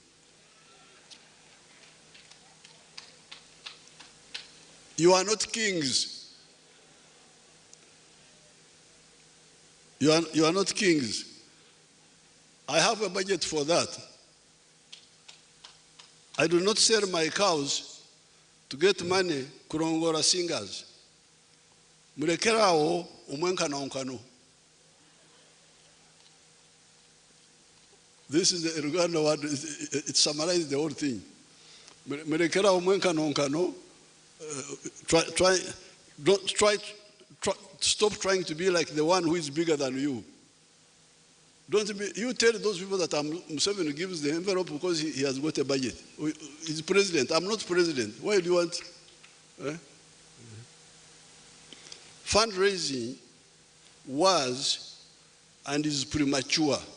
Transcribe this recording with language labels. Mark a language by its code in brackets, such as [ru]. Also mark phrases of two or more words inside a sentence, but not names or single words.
[en] You are not kings. You are not kings. I have a budget for that. I do not sell my cows to get money kurongora singers. [nyn] Murekerao umwenkano onkano. [en] This is the Uganda word. It summarizes the whole thing. [nyn] Murekerao umwenkano onkano. [en] Stop trying to be like the one who is bigger than you. You tell those people that Museveni gives the envelope because he has got a budget. He's president. I'm not president. Why do you want? Fundraising was and is premature.